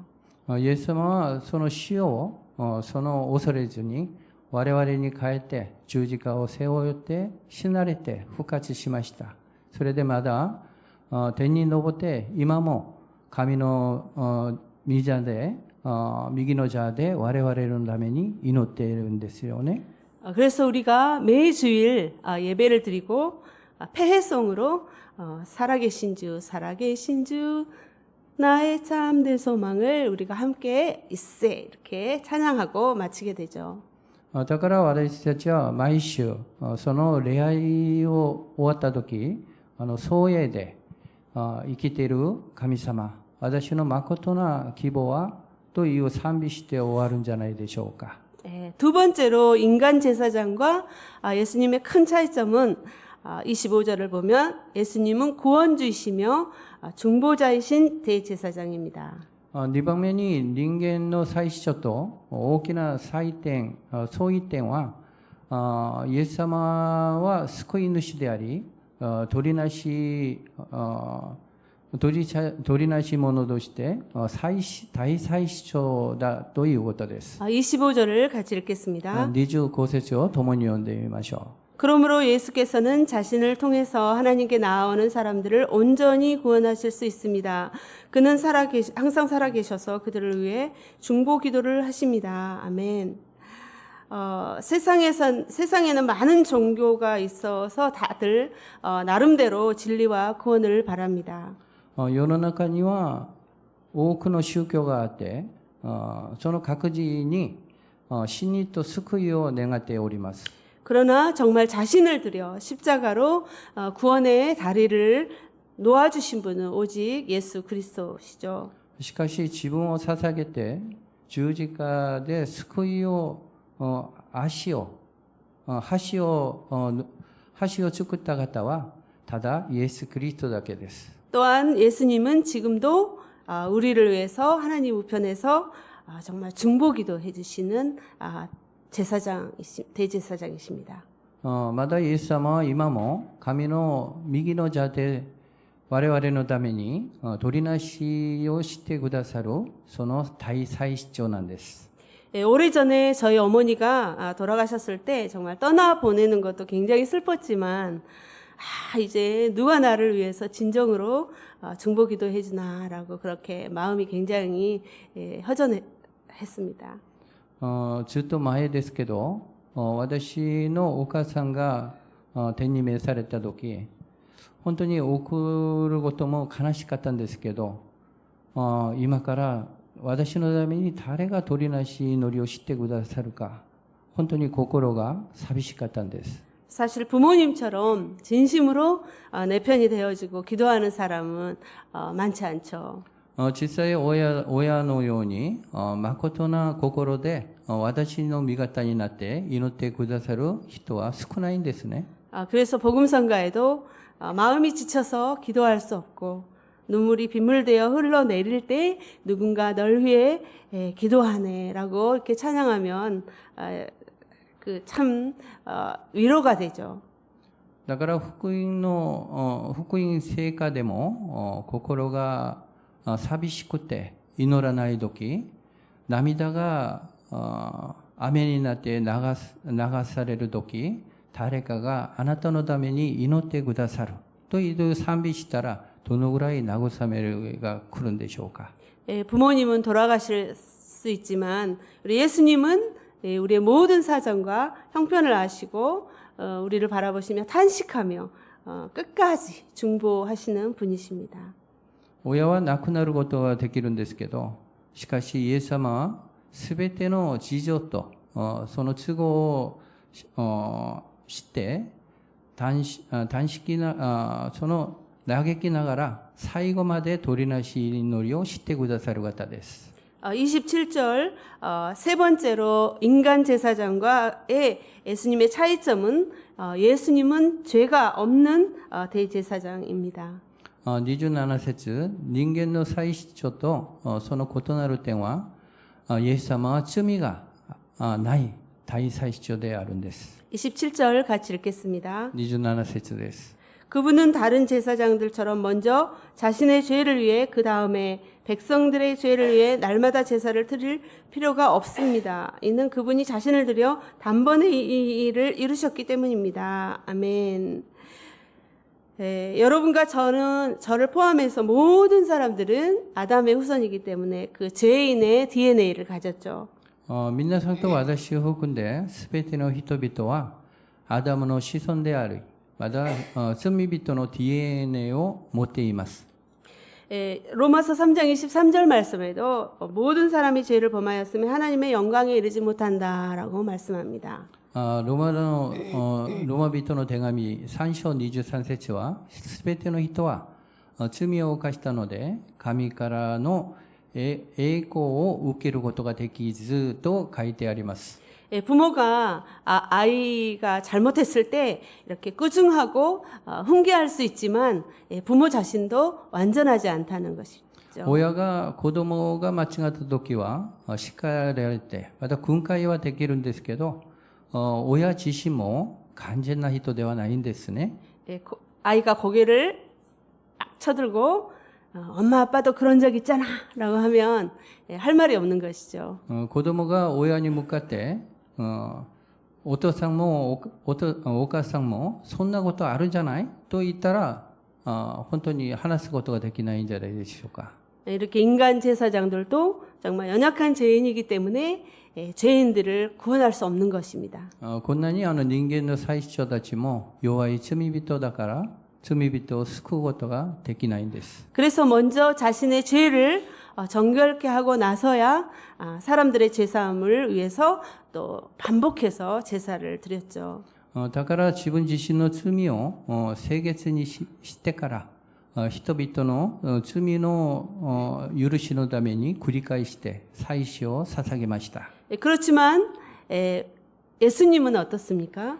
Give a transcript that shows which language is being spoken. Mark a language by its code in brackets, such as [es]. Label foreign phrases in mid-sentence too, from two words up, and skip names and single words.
[ja] イエス様はその死をその恐れずに我々に代えて十字架を背負って死なれて復活しました。それでまだ天に昇って今も神の御座で右の座で我々のために祈っているんですよね。 [ko] 그래서 우리가 매주일 예배를 드리고 패해송으로 살아계신 주 살아계신 주 나의 참된 소망을 우리가 함께 있세 이렇게 찬양하고 마치게 되죠. [ja] だから私たちは毎週その礼拝を終わった時総営で生きている神様私の誠な希望はという賛美して終わるんじゃないでしょうか。 [ko] 두 번째로 인간 제사장과 예수님의 큰 차이점은 25절을 보면 예수님은 구원주이시며 중보자이신 대제사장입니다. [ja] 2 番目に人間の最初と大きな相違点はイエス様は救い主であり取りなし者として大祭司長だということです。 [ko] 25절을 같이 읽겠습니다. [ja] 25 節を共に読んでみましょう。 [ko] 그러므로 예수께서는 자신을 통해서 하나님께 나아오는 사람들을 온전히 구원하실 수 있습니다. 그는 항상 살아계셔서 그들을 위해 중보 기도를 하십니다. 아멘. 세상에는 많은 종교가 있어서 다들 나름대로 진리와 구원을 바랍니다. [ja] 世の中には多くの宗教があってその各自に真理と救いを願っております。 [ko] 그러나 정말 자신을 들여 십자가로 구원의 다리를 놓아주신 분은 오직 예수 그리스도시죠. [ja] しかし自分を捧げて十字架で救いを橋を作った方はただイエス・キリストだけです。 [ko] 또한 예수님은 지금도 우리를 위해서 하나님 우편에서 정말 중보기도 해주시는 대제사장이십니다. [ja] またイエス様は今も神の右の座で我々のために取りなしをしてくださるその大祭司長なんです。 [ko] 오래전에 저희 어머니가 돌아가셨을 때 정말 떠나 보내는 것도 굉장히 슬펐지만 이제 누가 나를 위해서 진정으로 중보기도 해주나라고 그렇게 마음이 굉장히 허전했습니다. [ja] ずっと前ですけど、私のお母さんが天に召された時、本当に送ることも悲しかったんですけど、今から私のために誰が取りなし祈りを知ってくださるか、本当に心が寂しかったんです。 [ko] 사실 부모님처럼 진심으로 내 편이 되어주고 기도하는 사람은 많지 않죠. [ja] 実際親のように誠な心で私の味方になって祈ってくださる人は少ないんですね。 [ko] 그래서 복음성가에도 마음이 지쳐서 기도할 수 없고 눈물이 빗물되어 흘러내릴 때 누군가 널 위해 기도하네라고 이렇게 찬양하면 참 위로가 되죠. [ja] だから福音聖歌でも心が寂しくて祈らないとき、涙が雨になって流されるとき、誰かがあなたのために祈ってくださるという賛美したらどのぐらい慰めが来るんでしょうか。 [ko] 부모님은 돌아가실 수 있지만 우리 예수님은 우리의 모든 사정과 형편을 아시고 우리를 바라보시며 탄식하며 끝까지 중보하시는 분이십니다. [ja] 親は亡くなることはできるんですけど、しかしイエス様はすべての事情とその都合を知ってその嘆きながら最後まで取りなし祈りをしてくださる方です。 [ko] 27절 세 번째로 인간 제사장과의 예수님의 차이점은 예수님은 죄가 없는 대제사장입니다. [ja] 27 節、人間の祭司長とその異なる点は、イエス様は罪がない大祭司長であるんです。 [ko] 27절 같이 읽겠습니다. [ja] 27 節です。 [ko] 그분은 다른 제사장들처럼 먼저 자신의 죄를 위해 그 다음에 백성들의 죄를 위해 날마다 제사를 드릴 필요가 없습니다. 이는 그분이 자신을 들여 단번에 이 일을 이루셨기 때문입니다. 아멘. 여러분과 저를 포함해서 모든 사람들은 아담의 후손이기 때문에 그 죄인의 DNA를 가졌죠. [ja] 皆さんと私を含んで全ての人々はアダムの子孫である。また罪人の DNA を持っています。 [ko] 로마서 3장 23절 말씀에도 모든 사람이 죄를 범하였으면 하나님의 영광에 이르지 못한다라고 말씀합니다. [ja] ローマ人の手紙3章23節は、すべての人は罪を犯したので、神からの栄光を受けることができずと書いてあります。 [ko] 부모가 아이가 잘못했을 때 이렇게 꾸중하고 훈계할 수 있지만 부모 자신도 완전하지 않다는 것이죠. [ja] 親が子供が間違った時は叱られて、また訓戒はできるんですけど、親自身も完全な人ではないんですね。 [ko] 아이가 고개를 쳐들고 엄마 아빠도 그런 적 있잖아 라고 하면 할 말이 없는 것이죠. [ja] 子供が親に向かってお父さんもお母さんもそんなことあるじゃないと言ったら本当に話すことができないんじゃないでしょうか。 [ko] 이렇게 인간 제사장들도 정말 연약한 죄인이기 때문에 죄인들을 구원할 수 없는 것입니다. [ja] こんなに人間の祭司長たちも弱い罪人だから罪人を救うことができないんです。 [ko] 그래서 먼저 자신의 죄를 정결케 하고 나서야 사람들의 죄사함을 위해서 또 반복해서 제사를 드렸죠. [ja] だから自分自身の罪を清潔にしてから人々の罪の許しのために繰り返して祭司を捧げました。 [ko] 그렇지만 예수님은 어떻습니까?